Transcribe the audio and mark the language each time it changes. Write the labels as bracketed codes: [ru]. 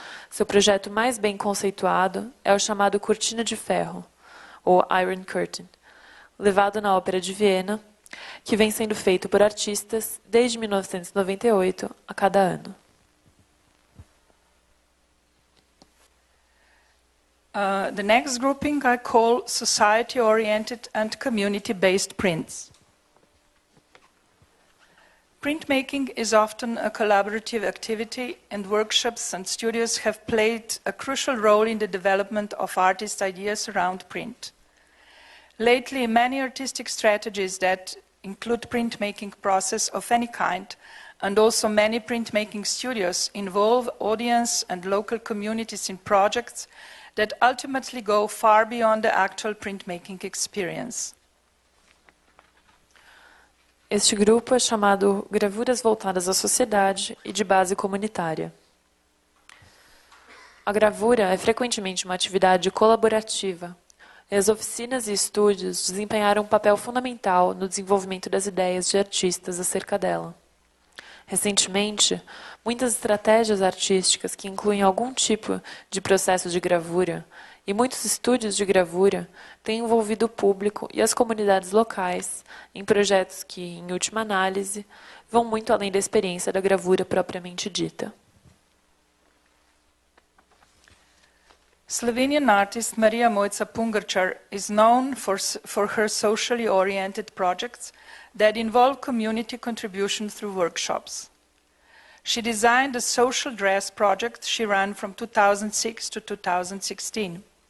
[pt] Seu projeto mais bem conceituado é o chamado Cortina de Ferro, ou Iron Curtain, levado na Ópera de Viena, que vem sendo feito por artistas desde 1998 a cada ano. [en] The next grouping I call society-oriented and community-based prints. Printmaking is often a collaborative activity, and workshops and studios have played a crucial role in the development of artists' ideas around print. Lately, many artistic strategies that include printmaking process of any kind, and also many printmaking studios, involve audience and local communities in projects that ultimately go far beyond the actual printmaking experience. [pt] Este grupo é chamado Gravuras Voltadas à Sociedade e de Base Comunitária. A gravura é frequentemente uma atividade colaborativa, e as oficinas e estúdios desempenharam um papel fundamental no desenvolvimento das ideias de artistas acerca dela. Recentemente, muitas estratégias artísticas que incluem algum tipo de processo de gravura e muitos estúdios de gravura têm envolvido o público e as comunidades locais em projetos que, em última análise, vão muito além da experiência da gravura propriamente dita. [en] Slovenian artist Maria Mojca Pungarčar is known for her socially oriented projects that involve community contribution through workshops. She designed a social dress project she ran from 2006 to 2016.